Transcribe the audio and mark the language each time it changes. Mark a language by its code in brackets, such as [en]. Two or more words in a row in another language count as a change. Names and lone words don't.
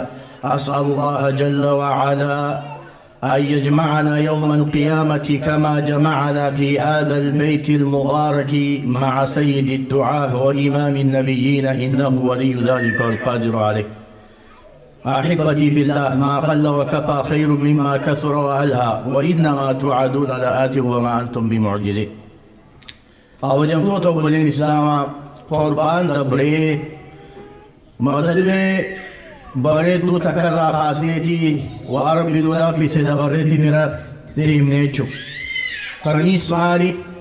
[ar] أسأل الله جل وعلا أن يجمعنا يوم القيامة كما جمعنا في هذا البيت المبارك مع سيد الدعاة وإمام النبيين، إنه ولي ذلك والقادر عليه. أحبتي في الله، ما قل وكفى خير مما كثر وألهى، وإنما توعدون لآت وما أنتم بمعجزين. [om] Kabajamtoota obboleen Islaamaa qorbaan dabree mata-duree bareedduu takkarraa kaaseetii waa Rabbi nu laaffise dabarreetti bira deemnee jechuudha. Sarniis maali?